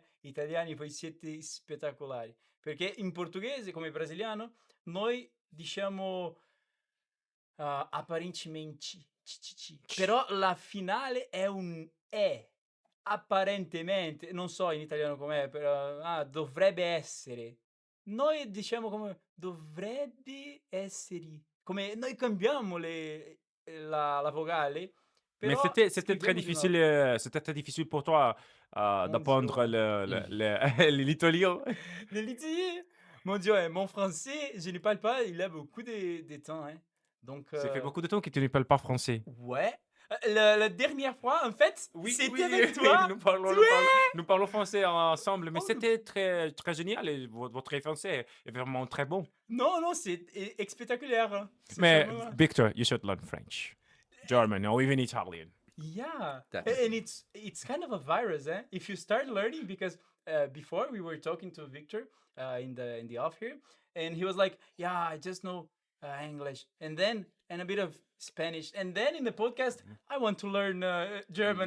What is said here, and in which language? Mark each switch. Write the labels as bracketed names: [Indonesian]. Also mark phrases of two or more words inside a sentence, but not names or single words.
[Italian] Italiani, voi siete spettacolari. Perché in portoghese, come brasiliano, noi diciamo apparentemente, però la finale è un E. Apparentemente, non so in italiano com'è, però dovrebbe essere. Noi diciamo come dovrebbe essere. Come noi cambiamo la vocale, [French] Mais [Italian] però scriviamo di un altro. [French] c'était très difficile pour toi Mon d'apprendre Dieu. l'italien? Le litier, mon Dieu, mon français, je ne parle pas, il a beaucoup de temps, hein. Donc, Ça fait beaucoup de temps que tu ne parles pas français. ouais. La dernière fois, en fait, Oui, c'était oui, avec toi. nous parlons français ensemble, mais Oh, c'était très génial et votre français est vraiment très bon. non, c'est spectaculaire, hein. C'est Mais seulement. [English] Victor, you should learn French, German, or even Italian. Yeah, and definitely. it's kind of a virus, eh? If you start learning, because before we were talking to Victor in the off here, and he was like, "Yeah, I just know English, and a bit of Spanish, and then in the podcast, I want to learn German.